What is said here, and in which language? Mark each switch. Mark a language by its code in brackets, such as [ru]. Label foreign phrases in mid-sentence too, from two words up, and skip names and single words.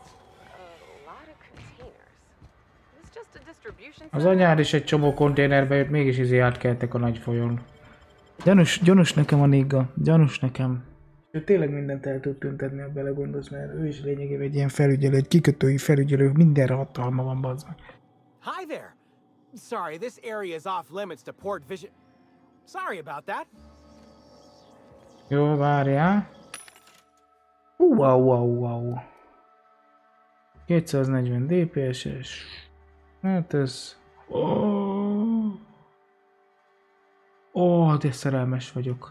[hu] Az anyád is egy csomó konténerbe jött, mégis átkeltek a nagy folyón. Gyanús nekem a nigga. Gyanús nekem. Ő tényleg mindent el tud tüntetni, ha belegondolsz, mert ő is lényegében egy ilyen felügyelő, egy kikötői felügyelő, mindenre hatalma van, bazd meg. [en] Hi there. Sorry, this area is off limits to port vision. Sorry about that. [hu] Jó, várjál. Wow. 240 DPS-es. Hát ez... de szerelmes vagyok.